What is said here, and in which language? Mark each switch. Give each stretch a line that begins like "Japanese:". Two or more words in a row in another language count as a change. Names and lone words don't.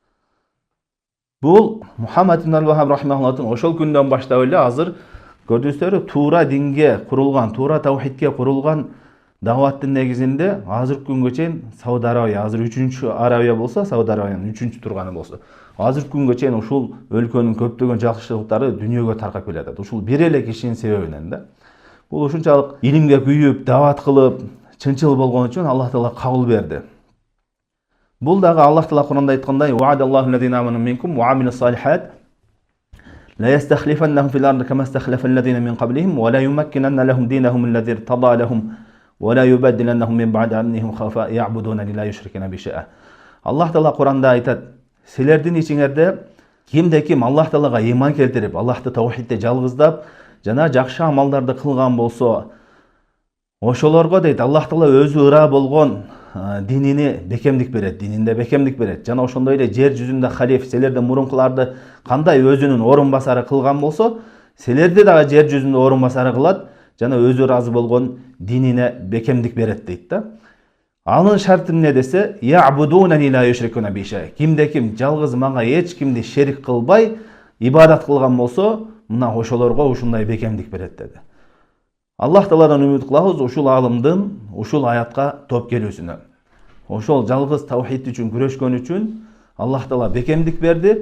Kyrgyz: Бул Мухаммад ибн Абдул Вахаб рахимахуллахтын ошол күндөн баштап эле азыр көрдүңүздөрбү, туура динге курулган, туура таухидке курулган даваттын негизинде азыркы күнгө чейин Сауд Арабия, азыр 3-чү Арабия болсо, Сауд Арабиянын 3-чү турганы болсо, азыркы күнгө чейин ушул өлкөнүн көптөгөн жакшылыктары дүйнөгө таркап келатат. Ушул бир эле кишинин себебинен да. Бул ушунчалык илимге күйүп, дават кылып, чынчыл болгон үчүн Аллах Таала кабыл берди. Бул дагы Аллах Таала Куранда айткандай:
Arabic: "وعد الله الذين آمنوا منكم وعملوا الصالحات ليستخلفنهم في الأرض كما استخلف الذين من قبلهم وليمكنن لهم دينهم الذي ارتضى لهم وليبدلنهم من بعد خوفهم أمنا يعبدونني لا يشركون بي شيئا."
Kyrgyz: Аллах Таала Куранда айтат: "Силердин ичиңерде кимде-ким Аллах Таалага ыйман келтирип, Аллахты таухидте жалгыздап, жана жакшы амалдарды кылган болсо, ошолорго дейт Аллах Таала өзү ыраа болгон динини бекемдик берет, дининде бекемдик берет. Жана ошондой эле жер жүзүндө халиф, силердин мурункуларды кандай өзүнүн орун басары кылган болсо, силерди дагы жер жүзүндө орун басары кылат, жана өзү ыраазы болгон динине бекемдик берет дейт да. Анын шарты эмне десе:
Arabic: "يعبدونني لا يشركون بي شيء."
Kyrgyz: Кимде-ким жалгыз мага эч кимди шерик кылбай ибадат кылган болсо, мына ошолорго ушундай бекемдик берет деди. Аллах Тааладан үмүт кылабыз ушул алымдын ушул аятка топ келүүсүнө. Ошол жалгыз таухид үчүн күрөшкөн үчүн Аллах Таала бекемдик берди.